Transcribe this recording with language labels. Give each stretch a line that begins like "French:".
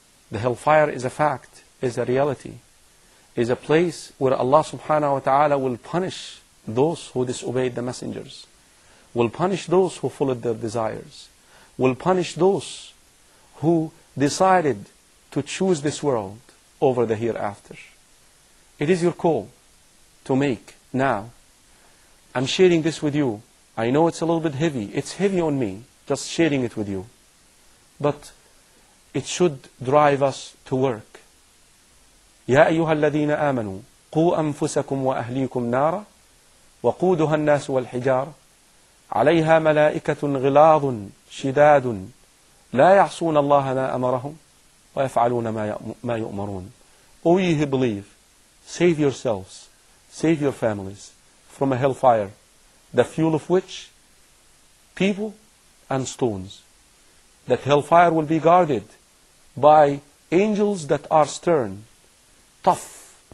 English: The hellfire is a fact, is a reality, is a place where Allah subhanahu wa ta'ala will punish those who disobeyed the messengers, will punish those who followed their desires, will punish those who decided to choose this world over the hereafter. It is your call to make now. I'm sharing this with you. I know it's a little bit heavy. It's heavy on me, just sharing it with you. But it should drive us to work.
Arabic: يا أيها الذين آمنوا قوا أنفسكم وأهليكم نارا وقودها الناس والحجارة عليها ملائكة غلاظ شداد لا يعصون الله ما أمرهم ويفعلون ما يؤمرون.
English: O ye who believe, save yourselves, save your families from a hellfire, the fuel of which people and stones. That hellfire will be guarded by angels that are stern, tough.